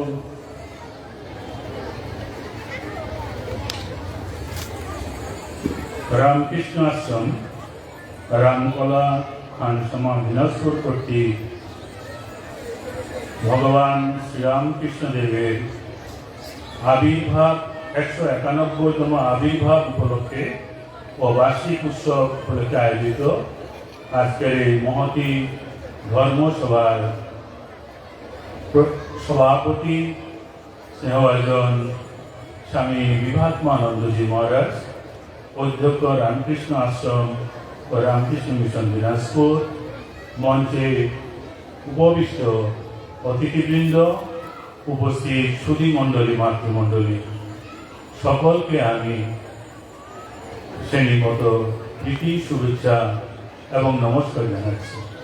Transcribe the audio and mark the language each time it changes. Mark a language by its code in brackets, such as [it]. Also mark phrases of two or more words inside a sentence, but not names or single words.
[bn] रामकृष्ण आश्रम रामकला खानसमा दिनाजपुर কর্তৃক ভগবান শ্রীরামকৃষ্ণ দেবের আবির্ভাব 191তম আবির্ভাব উপলক্ষে ও বার্ষিক উৎসব উপলক্ষে আয়োজিত আজকের এই মহতী ধর্মসভার সভাপতি স্নেহভাজন স্বামী বিভাত্মানন্দজি মহারাজ, অধ্যক্ষ রামকৃষ্ণ আশ্রম ও রামকৃষ্ণ মিশন দিনাজপুর, মঞ্চে উপবিষ্ট অতিথিবৃন্দ, উপস্থিত সুধীমণ্ডলী মাতৃমণ্ডলী, সকলকে আমি শ্রেণীগত প্রীতি শুভেচ্ছা এবং নমস্কার জানাচ্ছি।